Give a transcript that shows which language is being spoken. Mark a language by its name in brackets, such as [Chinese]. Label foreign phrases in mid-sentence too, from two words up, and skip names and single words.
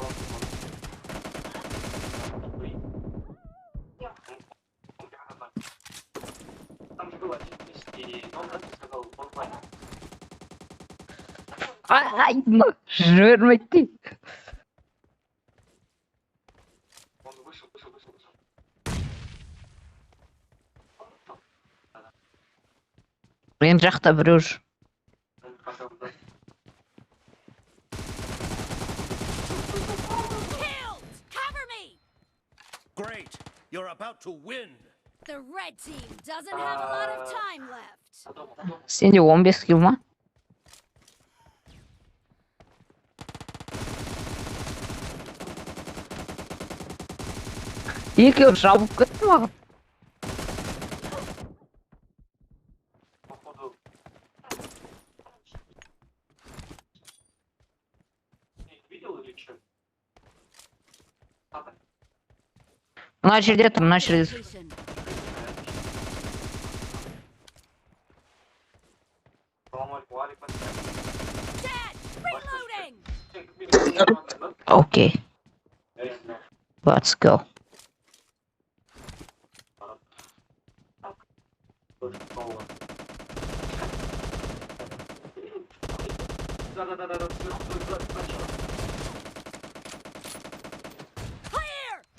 [Kazakh] Ай, мына жібермейді. Мен жақта біреу жүр. [English] Killed. Cover me. Great. You're about to win. The red team doesn't have a lot of time left. [Kazakh] Сенде 15 килл ма? Екеуі жабылып кетті маған. Мына жерде тұр, мына жерде тұр. [English] Location. Dead. Reloading. Окей. Let's go. Clear.